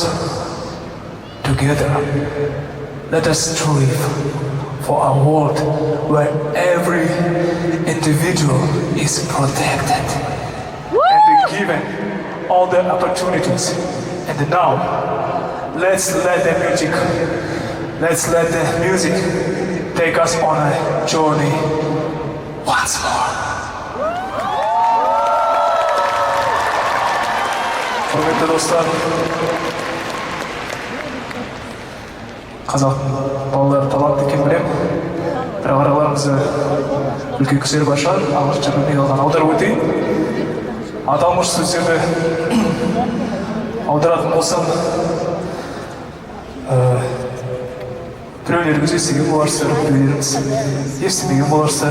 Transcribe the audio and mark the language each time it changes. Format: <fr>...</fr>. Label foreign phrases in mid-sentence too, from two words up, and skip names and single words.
<en>Together, let us strive for a world where every individual is protected and given all the opportunities. And now, let's let the music take us on a journey once more.</en> <kk>құрметті достар, қазақ балалары талантты екен білем, бірақ араларымызда үлкен кісілер бар шығар, ағылшынша білмей қалған. Аударып өтейін. Аталмыш сөздерді аударатын болсам, біреулеріңіз естіген боларсыздар, біреулеріңіз естімеген боларсыздар.</kk>